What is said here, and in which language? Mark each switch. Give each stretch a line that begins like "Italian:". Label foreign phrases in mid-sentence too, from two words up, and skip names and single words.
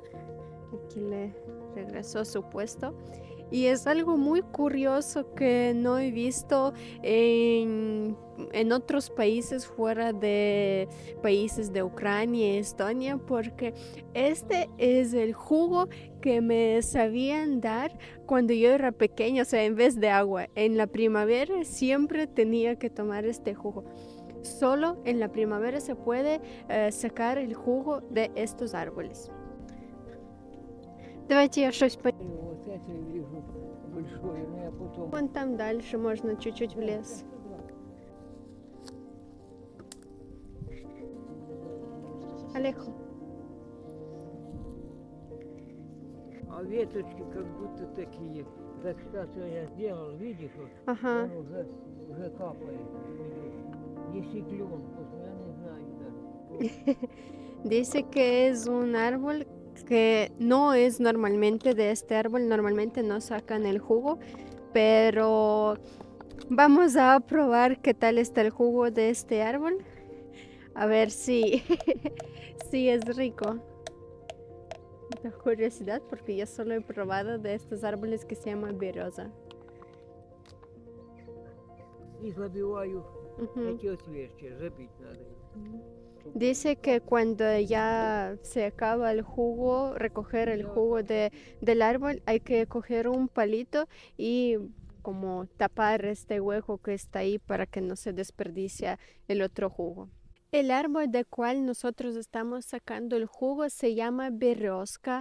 Spanish: Aquí le regresó su puesto. Y es algo muy curioso que no he visto en otros países fuera de países de Ucrania y Estonia, porque este es el jugo que me sabían dar cuando yo era pequeña, o sea, en vez de agua. En la primavera siempre tenía que tomar este jugo. Solo en la primavera se puede sacar el jugo de estos árboles.
Russian: Давайте я щось по... Вот это я вижу большое, но я потом... Вон там дальше можно чуть-чуть в лес. Алехо. А веточки как будто такие. Так что я сделал, видишь, вот, Ага. он уже капает. Если клен, вот я не знаю даже.
Spanish: Dice que es un árbol que no es normalmente de este árbol, normalmente no sacan el jugo, pero vamos a probar qué tal está el jugo de este árbol. A ver si, si es rico. Da curiosidad porque yo solo he probado de estos árboles que se llama береза.
Russian: И забиваю Ujú. эти отверстия, забить надо.
Spanish: Dice que cuando ya se acaba el jugo, recoger el jugo del árbol, hay que coger un palito y como tapar este hueco que está ahí para que no se desperdicie el otro jugo. El árbol del cual nosotros estamos sacando el jugo se llama berezka.